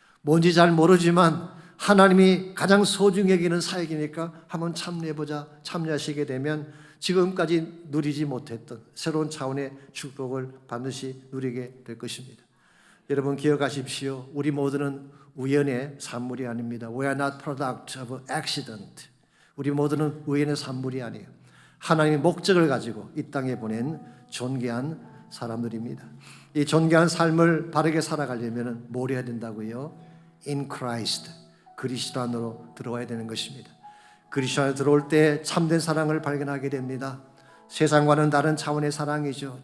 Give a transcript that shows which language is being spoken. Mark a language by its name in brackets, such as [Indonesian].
[Korean] 뭔지 잘 모르지만 하나님이 가장 소중히 여기는 사역이니까 한번 참여하시게 되면 지금까지 누리지 못했던 새로운 차원의 축복을 반드시 누리게 될 것입니다. 여러분 기억하십시오. 우리 모두는 우연의 산물이 아닙니다. [English] We are not product of accident. [Korean] 우리 모두는 우연의 산물이 아니에요. 하나님의 목적을 가지고 이 땅에 보낸 존귀한 사람들입니다. 이 존귀한 삶을 바르게 살아가려면 뭘 해야 된다고요? [English] In Christ, [Korean] 그리스도 안으로 들어와야 되는 것입니다. 그리스도 안에 들어올 때 참된 사랑을 발견하게 됩니다. 세상과는 다른 차원의 사랑이죠.